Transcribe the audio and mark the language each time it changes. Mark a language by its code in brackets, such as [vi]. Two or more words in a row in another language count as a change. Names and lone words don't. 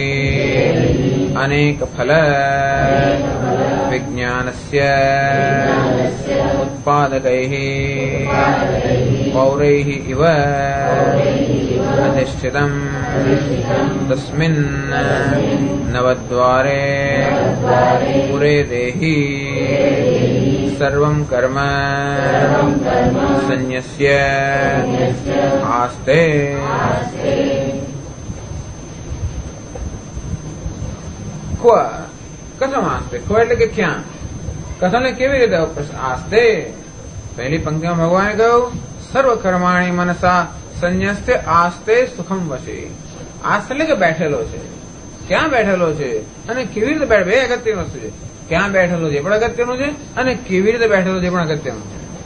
[sa] अनेकफल विज्ञानस्य उत्पादकैः पौरैः इव अधिष्ठितम् तस्मिन् नवद्वारे पुरे देहि सर्वं कर्म संन्यस्य आस्ते क्व कथम आस्ते क्व [gu] એટલે કે ક્યાં કથમ કેવી રીતે આસ્તે પહેલી પંક્તિમાં ભગવાને કહ્યું [sa] સર્વ કર્માણી મનસા સંન્યસ્તે આસ્તે સુખમ વશે [gu] આસ્તે એટલે કે બેઠેલો છે ક્યાં બેઠેલો છે અને કેવી રીતે બેઠો, બે અગત્યની વસ્તુ છે. ક્યાં બેઠેલો છે એ પણ અગત્યનું છે અને કેવી રીતે બેઠેલો છે એ પણ અગત્યનું છે.